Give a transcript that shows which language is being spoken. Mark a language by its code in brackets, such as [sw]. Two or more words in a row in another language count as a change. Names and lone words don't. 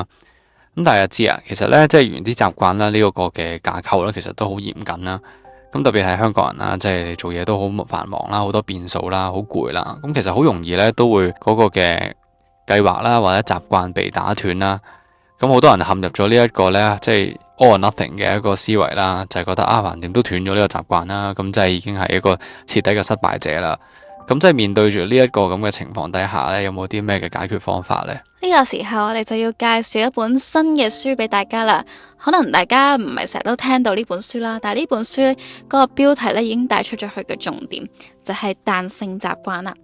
[yue] 咁大家知啊，其實咧即係原子習慣啦呢個嘅架構咧，其實都好嚴謹啦。咁特別係香港人啦，即係做嘢都好繁忙啦，好多變數啦，好攰啦。咁其實好容易咧都會嗰個嘅計劃啦，或者習慣被打斷啦，咁好多人陷入咗呢一個呢，即係 [en] all or nothing [yue] 嘅一個思維啦，就係覺得橫掂都斷咗呢個習慣啦，咁即係已經係一個徹底嘅失敗者啦。咁即係面對住呢一個咁嘅情況底下呢，有冇啲咩嘅解決方法呢？呢個時候我哋就要介紹一本新嘅書俾大家啦。可能大家唔係成日都聽到呢本書啦，但係呢本書嗰個標題咧已經帶出咗佢嘅重點，就係彈性習慣啦。